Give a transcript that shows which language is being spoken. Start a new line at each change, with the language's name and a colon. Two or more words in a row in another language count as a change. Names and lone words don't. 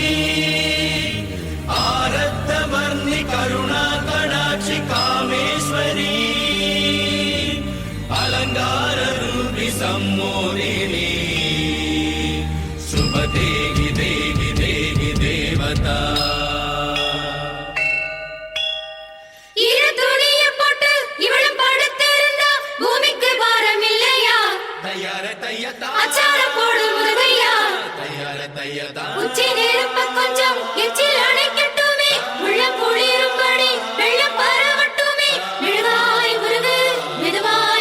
Sanskrit: आरद्धवर्णि करुणा कटाक्षि कामेश्वरी अलङ्काररूपि सम्मोहिनी शुभ देवी देवी देवी देवता
Tamil: இரு துணிய போட்டு இவளும் படுத்திருந்தா பூமிக்கு பாரம் இல்லையா तैयार तैयता அச்சாரம் போடு முருகையா तैयार तैयता உச்சி நெருப்ப கொஞ்சம் எச்சில் அணைக்கட்டுமே உள்ள குளிரும்படி வெள்ளம் பரவட்டுமே மெழுகாய் முருகு மெதுவாய்